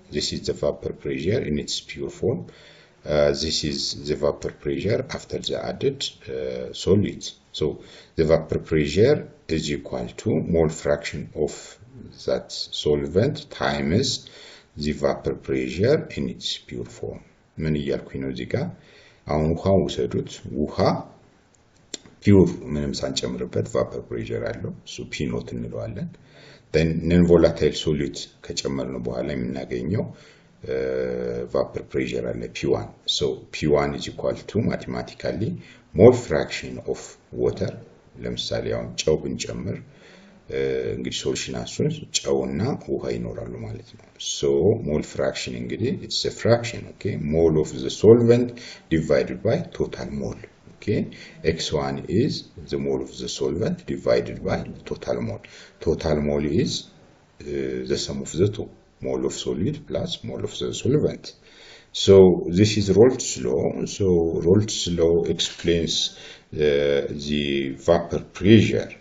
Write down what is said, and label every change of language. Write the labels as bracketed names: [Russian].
[English] This is the vapor pressure in its pure form. This is the vapor pressure after the added solid. So the vapor pressure is equal to mole fraction of that solvent times the vapor pressure in its pure form. [Amharic] ምን እያልኩኝ ነው እዚህ ጋር? አሁን ውሃ ውሰዱት። ውሃ ፒውር ምንም ሳንጨምርበት ቫፐር ፕሬሸር አለው። እሱ ፒ ኖት እንለዋለን። [English] then non volatile solute [Amharic] ከጨመርን በኋላ የምናገኘው vapor pressure አለ P1. [English] So P1 is equal to mathematically mole fraction of water. [Amharic] ለምሳሌ አሁን ጨው ብንጨምር እንግዲህ ሶሉሽናችን ጨውና ውሃ ይኖራሉ ማለት ነው። So mole fraction እንግዲህ [English] it's a fraction, okay? Mole of the solvent divided by total mole. Okay, x1 is the mole of the solvent divided by total mole. Total mole is the sum of the two, mole of solid plus mole of the solvent. So this is Rolt's law. So Rolt's law explains the vapor pressure.